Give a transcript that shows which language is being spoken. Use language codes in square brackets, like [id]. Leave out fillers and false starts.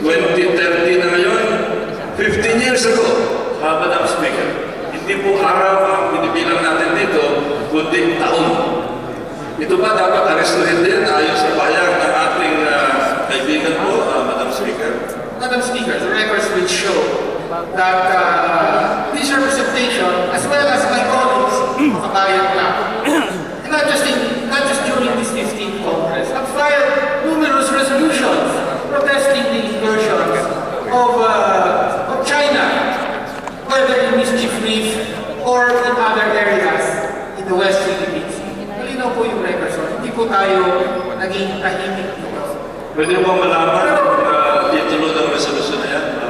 [en] 2030 [tl] na ngayon. [en] 15 years ago, Madam Speaker. [tl] Hindi po araw ang binibilang natin dito, kundi taon. Ito ba dapat arestuhin din ayon sa pahayag ng ating kaibigan po, Madam Speaker? [en] Madam Speaker, the records will show that this representation, as well as my colleagues, makabayan na, not just during this 15th Congress, have filed numerous resolutions protesting the incursions of China, whether in Mischief Reef or in other areas in the West Philippine Sea. [tl] Malinaw po yung [en] records. [tl] Hindi po tayo naging tahimik dito. Pwede mo malaman ang titulo ng resolution na yan?